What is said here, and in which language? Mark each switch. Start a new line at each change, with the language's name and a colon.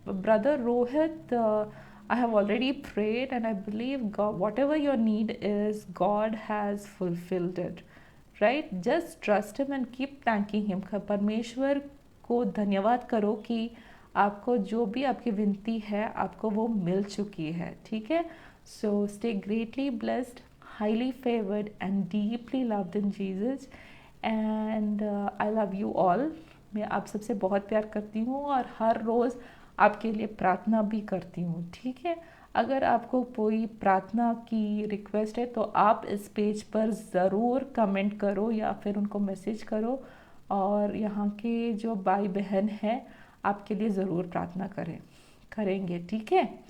English: Brother Rohit, I have already prayed and I believe God, whatever your need is, God has fulfilled it, right? Just trust Him and keep thanking Him.
Hindi: परमेश्वर को धन्यवाद करो कि आपको जो भी आपकी विनती है आपको वो मिल चुकी है, ठीक है।
English: So stay greatly blessed, highly favored and deeply loved in Jesus, and I love you all.
Hindi: मैं आप सबसे बहुत प्यार करती हूँ और हर रोज़ आपके लिए प्रार्थना भी करती हूँ, ठीक है। अगर आपको कोई प्रार्थना की रिक्वेस्ट है तो आप इस पेज पर ज़रूर कमेंट करो या फिर उनको मैसेज करो और यहाँ के जो भाई बहन हैं आपके लिए ज़रूर प्रार्थना करेंगे, ठीक है।